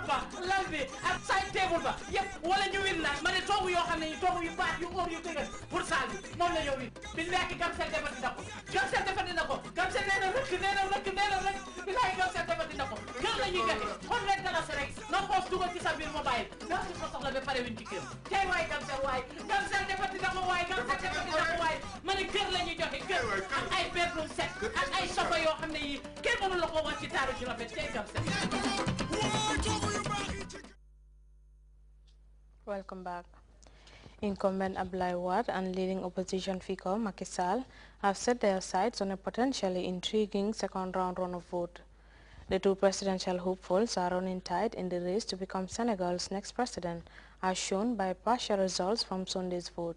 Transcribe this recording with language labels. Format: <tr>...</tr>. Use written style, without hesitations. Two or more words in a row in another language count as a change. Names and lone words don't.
<wo>ba lal bi ak side table ba yëpp wala ñu win nag ma ne toogu yoo xam ne yi toogu yu baax yu óor yu dëgër pour saal bi moom la ñoo win billaahi Gamcel defati na ko Gamcel defati na ko Gamcel nee na rëkk billaahi Gamcel defati na ko kër la ñuy joxe $100 rek nga xoos dugal ci sa biir mobile nga si ko soxla ba pare win ci kër tey waaye Gamcel defati na ko waaye Gamcel defati na ko waaye ma ne kër la ñuy joxe kër ak ay bedroom set ak ay sofa yoo xam ne yi kenn mënu la ko wax ci taaru ci rafet tey Gamcel.</wo> <en>Welcome back. Incumbent Abdoulaye Wade and leading opposition figure Macky Sall have set their sights on a potentially intriguing second-round run of vote. The two presidential hopefuls are running tight in the race to become Senegal's next president, as shown by partial results from Sunday's vote.</en>